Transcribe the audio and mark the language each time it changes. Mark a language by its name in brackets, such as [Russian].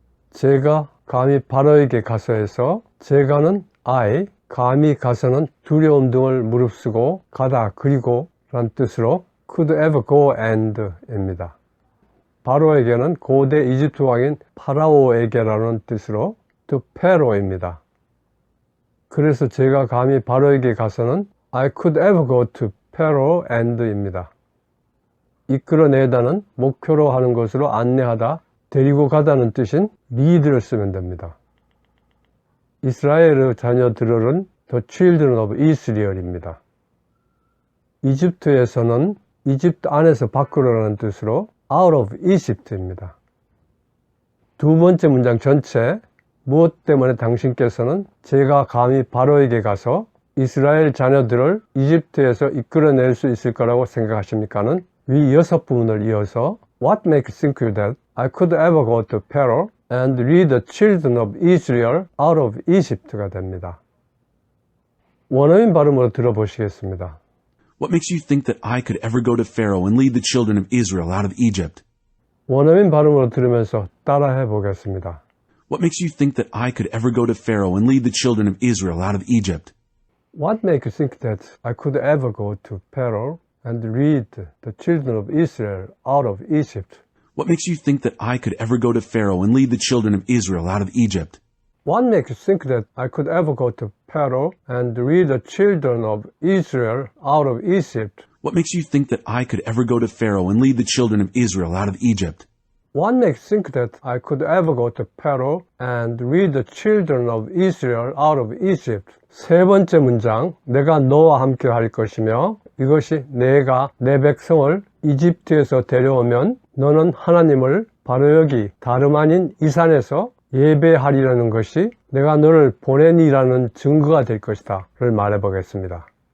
[Korean] 제가 감히 바로에게 가서에서 제가는 I, 감히 가서는 두려움 등을 무릅쓰고 가다 그리고 란 뜻으로 [English] could ever go and [Korean] 입니다. 바로에게는 고대 이집트 왕인 파라오에게라는 뜻으로 [English] to Pharaoh [Korean] 입니다. 그래서 제가 감히 바로에게 가서는 [English] I could ever go to Pharaoh and [Korean] 입니다. 이끌어내다는 목표로 하는 것으로 안내하다, 데리고 가다는 뜻인 lead를 쓰면 됩니다. 이스라엘의 자녀들은 [English] The Children of Israel [Korean] 입니다. 이집트에서는 이집트 안에서 밖으로라는 뜻으로 [English] Out of Egypt [Korean] 입니다. 두 번째 문장 전체 무엇 때문에 당신께서는 제가 감히 바로에게 가서 이스라엘 자녀들을 이집트에서 이끌어낼 수 있을 거라고 생각하십니까는 위 6부분을 이어서 [English] What makes you think that I could ever go to Pharaoh and lead the children of Israel out of Egypt [Korean] 가 됩니다. 원어민 발음으로 들어보시겠습니다. [English] What makes you think that I could ever go to Pharaoh and lead the children of Israel out of Egypt? [Korean] 원어민 발음으로 들으면서 따라해 보겠습니다. [English] What makes you think that I could ever go to Pharaoh and lead the children of Israel out of Egypt? What makes you think that I could ever go to Pharaoh and lead the children of Israel out of Egypt? What makes you think that I could ever go to Pharaoh and lead the children of Israel out of Egypt? What makes you think that I could ever go to Pharaoh and lead the children of Israel out of Egypt? What makes you think that I could ever go to Pharaoh and lead the children of Israel out of Egypt? What makes you think that I could ever go to Pharaoh and lead the children of Israel out of Egypt? [Korean] 세 번째 문장, 내가 너와 함께 할 것이며 이것이 내가 내 백성을 이집트에서 데려오면 너는 하나님을 바로 여기 다름 아닌 이 산에서 예배하리라는 것이 내가 너를 보내니라는 증거가 될 것이다 를 말해 보겠습니다.